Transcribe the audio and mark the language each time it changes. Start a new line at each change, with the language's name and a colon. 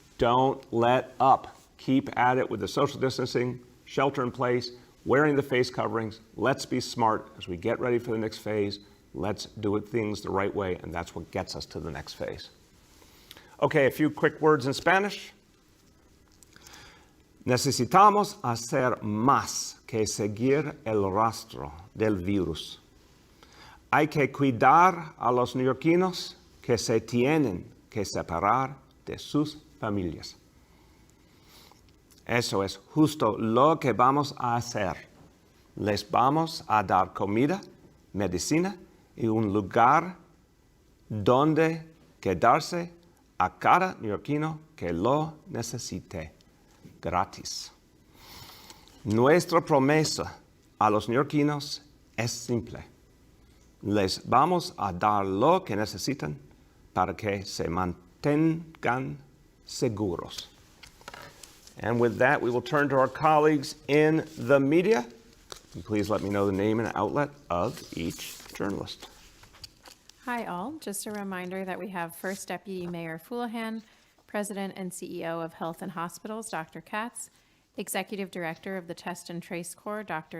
English: Don't let up. Keep at it with the social distancing, shelter in place, wearing the face coverings. Let's be smart as we get ready for the next phase. Let's do things the right way, and that's what gets us to the next phase. Okay, a few quick words in Spanish.
Spanish: Necesitamos hacer más que seguir el rastro del virus. Hay que cuidar a los neoyorquinos que se tienen que separar de sus familias. Eso es justo lo que vamos a hacer. Les vamos a dar comida, medicina y un lugar donde quedarse a cada neoyorquino que lo necesite. Gratis. Nuestra promesa a los neoyorquinos es simple. Les vamos a dar lo que necesitan para que se mantengan seguros.
English: And with that, we will turn to our colleagues in the media. Please let me know the name and outlet of each journalist. Hi all, just a reminder that we have First Deputy Mayor Houlihan, President and CEO of Health and Hospitals, Dr. Katz, Executive Director of the Test and Trace Corps, Dr.